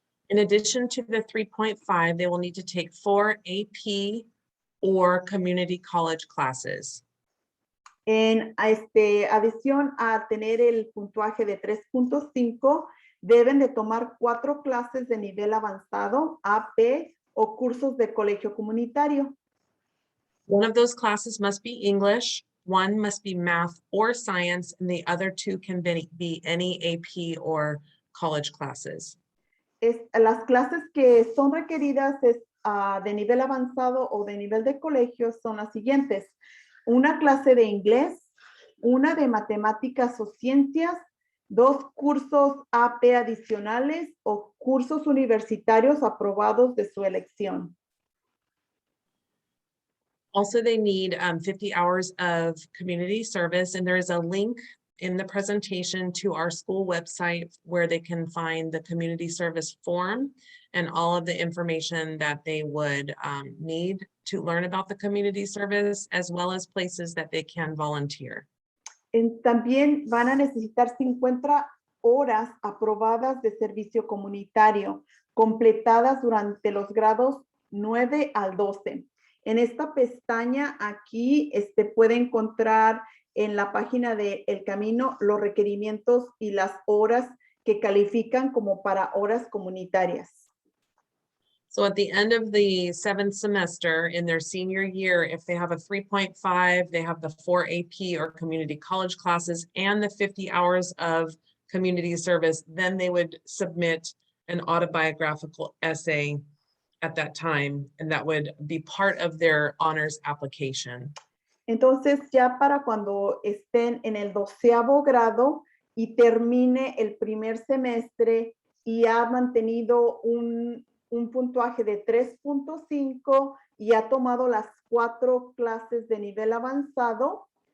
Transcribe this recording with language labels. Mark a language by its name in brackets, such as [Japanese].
[English] In addition to the 3.5, they will need to take 4 AP or community college classes. [Spanish] En adición a tener el puntaje de 3.5, deben de tomar 4 clases de nivel avanzado, AP o cursos de colegio comunitario. [English] One of those classes must be English, one must be math or science, and the other 2 can be any AP or college classes. [Spanish] Las clases que son requeridas de nivel avanzado o de nivel de colegio son las siguientes: una clase de inglés, una de matemáticas o ciencias, 2 cursos AP adicionales o cursos universitarios aprobados de su elección. [English] Also, they need 50 hours of community service, and there is a link in the presentation to our school website where they can find the community service form and all of the information that they would need to learn about the community service, as well as places that they can volunteer. [Spanish] También van a necesitar 50 horas aprobadas de servicio comunitario, completadas durante los grados 9 al 12. En esta pestaña aquí puede encontrar en la página de El Camino los requerimientos y las horas que califican como para horas comunitarias. [English] So at the end of the 7th semester in their senior year, if they have a 3.5, they have the 4 AP or community college classes and the 50 hours of community service, then they would submit an autobiographical essay at that time, and that would be part of their honors application. [Spanish] Entonces, ya para cuando estén en el 12º grado y termine el primer semestre y ha mantenido un puntuaje de 3.5 y ha tomado las 4 clases de nivel avanzado,